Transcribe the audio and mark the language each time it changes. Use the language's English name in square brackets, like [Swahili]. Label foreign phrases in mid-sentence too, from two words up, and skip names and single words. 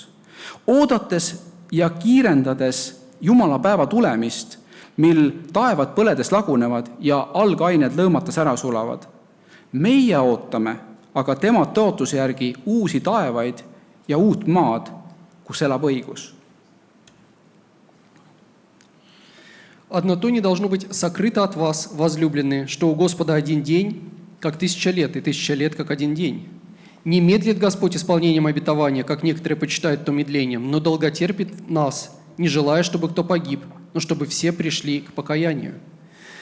[Estonian] Oodates ja kiirendades Jumala päeva tulemist, mil taevad põledes lagunevad ja algained lõõmates ära sulavad. Meie ootame aga tema tõotuse järgi uusi taevaid ja uut maad, kus elab õigus. [Russian] «Одно то не должно быть сокрыто от вас, возлюбленные, что у Господа один день, как 1000 лет, и 1000 лет, как один день. Не медлит Господь исполнением обетования, как некоторые почитают то медлением, но долготерпит нас, не желая, чтобы кто погиб, но чтобы все пришли к покаянию.